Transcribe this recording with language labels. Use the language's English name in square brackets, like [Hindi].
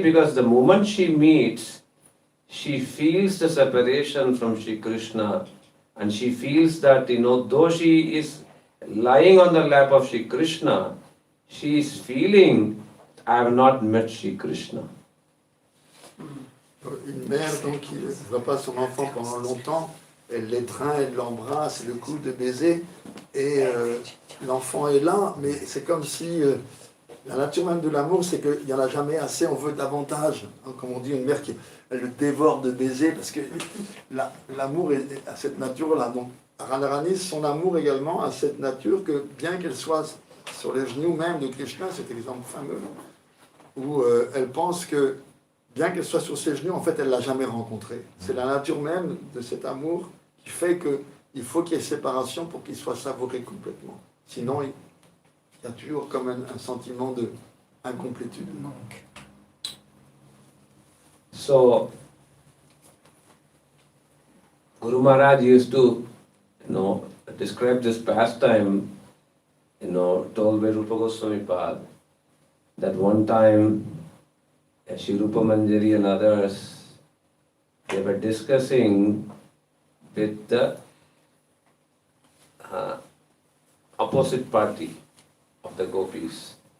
[English] Because the moment she meets, she feels the separation from Shri Krishna, and she feels that, though she is lying on the lap of Shri Krishna, she is feeling, I have not met Shri Krishna. [French] Une mère, donc, qui ne voit pas son enfant pendant longtemps, elle l'étreint, elle l'embrasse, le coup de baiser, et l'enfant est là, mais c'est comme si la nature même de l'amour, c'est qu'il n'y en a jamais assez, on veut davantage. Comme on dit, une mère qui elle le dévore de baisers, parce que l'amour a cette nature-là. Donc, Radharani, son amour également a cette nature que, bien qu'elle soit sur les genoux même de Krishna, cet exemple fameux, où elle pense que, bien qu'elle soit sur ses genoux, en fait, elle ne l'a jamais rencontré. C'est la nature même de cet amour qui fait qu'il faut qu'il y ait séparation pour qu'il soit savouré complètement. Sinon, il y a toujours comme un sentiment d'incomplétude. [English] So, Guru Maharaj used to, describe this pastime, told by Rupa Goswami Pad, that one time, Shri Rupa Manjari and others, they were discussing with the opposite party of the gopis.